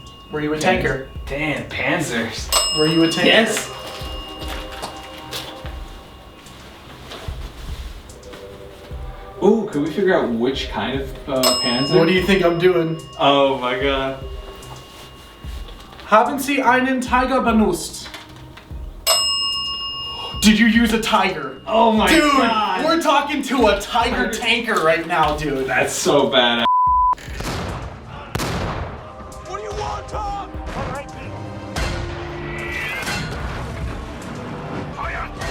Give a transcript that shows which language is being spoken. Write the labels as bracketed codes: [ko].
[en] Were you a tanker? Damn, Panzers. Were you a tanker? Yes. Ooh, could we figure out which kind of Panzer? What do you think I'm doing? Oh my god. [de] Haben Sie einen Tiger benutzt? [en] Did you use a tiger? Oh my Dude, god. we're talking to a tiger tanker right now, dude. That's so bad. What do you want, Tom? All right, Pete. Fire!